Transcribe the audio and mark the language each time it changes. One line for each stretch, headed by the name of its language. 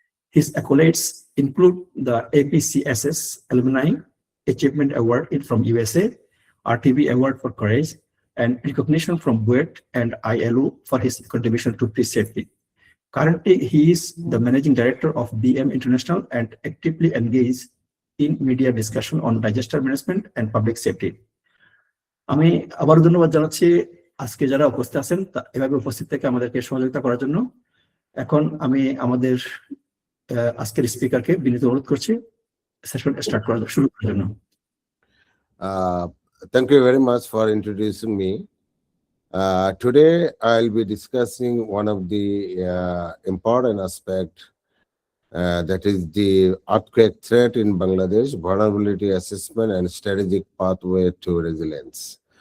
English: His accolades include the APCSS Alumni Achievement Award from USA, RTV Award for Courage, and recognition from BUET and ILO for his contribution to pre-safety. Currently, he is the Managing Director of BM International and actively engaged in media discussion on disaster management and public safety.
Bangla: আমি আবার ধন্যবাদ জানাচ্ছি আজকে যারা উপস্থিত আছেন এভাবে উপস্থিত থেকে আমাদেরকে সহযোগিতা করার জন্য। এখন আমি আমাদের আজকের স্পিকারকে বিনীত অনুরোধ করছি সেশন স্টার্ট করার শুরু করার জন্য।
English: Thank you very much for introducing me. Today I'll be discussing one of the important aspects, that is the earthquake threat in Bangladesh, vulnerability assessment and strategic pathway to resilience.